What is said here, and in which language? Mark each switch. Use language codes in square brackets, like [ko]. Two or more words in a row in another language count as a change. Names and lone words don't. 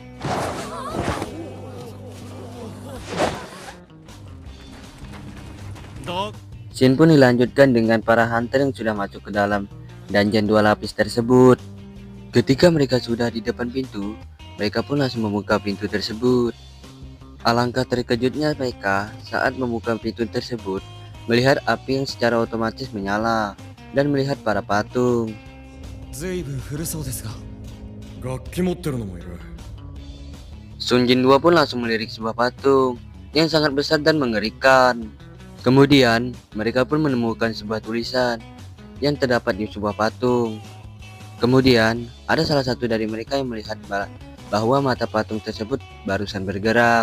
[id] Scene pun dilanjutkan dengan para hunter yang sudah masuk ke dalam dungeon 2 lapis tersebut. Ketika mereka sudah di depan pintu, mereka pun langsung membuka pintu tersebut. Alangkah terkejutnya mereka saat membuka pintu tersebut, melihat api yang secara otomatis menyala dan melihat para patung. [ja] ずいぶん古そうですが、楽器持ってるのもいる。 [id] Sun Jin 2 pun langsung melirik sebuah patung yang sangat besar dan mengerikan. Kemudian, mereka pun menemukan sebuah tulisan yang terdapat di sebuah patung. Kemudian, ada salah satu dari mereka yang melihat bahwa mata patung tersebut barusan bergerak.